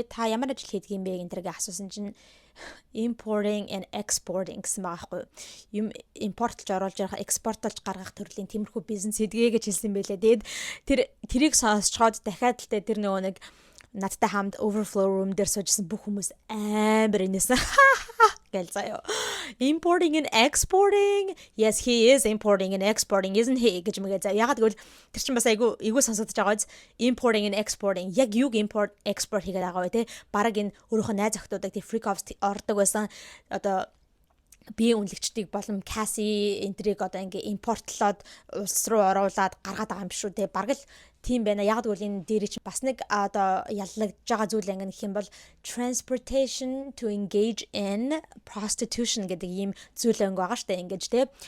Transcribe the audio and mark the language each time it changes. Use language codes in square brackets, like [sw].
[mn] Тэгээд та ямар ажил хийдэг юм бэ гэнтэйг асуусан чинь [en] importing and exporting [mn] гэсэн байгаа байхгүй. Юм импортлж оруулж явах, экспортлж гаргах төрлийн тиймэрхүү бизнес хийдгээ гэж хэлсэн байлээ. Тэгээд тэрийг сонсчоод дахиад л тэр нөгөө нэг надтай хамт overflow room дээр суужсэн бүх хүмүүс амар инээсэн гэл заяа. [en] Importing and exporting. Yes, he is importing and exporting, isn't he? [mn] гэж мэгээ заяа. Ягаад гэвэл тэр чинь бас айгу сонсогдож байгаа биз. [en] Importing and exporting. [mn] Яг юг import export хийгээд байгаа вэ те? Бараг энэ өөрийнхөө найз охтуудыг тий freak offs ордог байсан. Одоо биеийн үнэлэгчдийг болон Cassie энтриг одоо ингээ импортлоод улс руу оруулаад гаргаад байгаа юм биш үү те. Бараг л тийм байна. Яг гэвэл энэ дээр чинь бас нэг одоо яллагдж байгаа зүйл ангин гэх юм бол [en] transportation to engage in prostitution [mn] гэдэг ийм зүйл анги байгаа штэ ингэж те.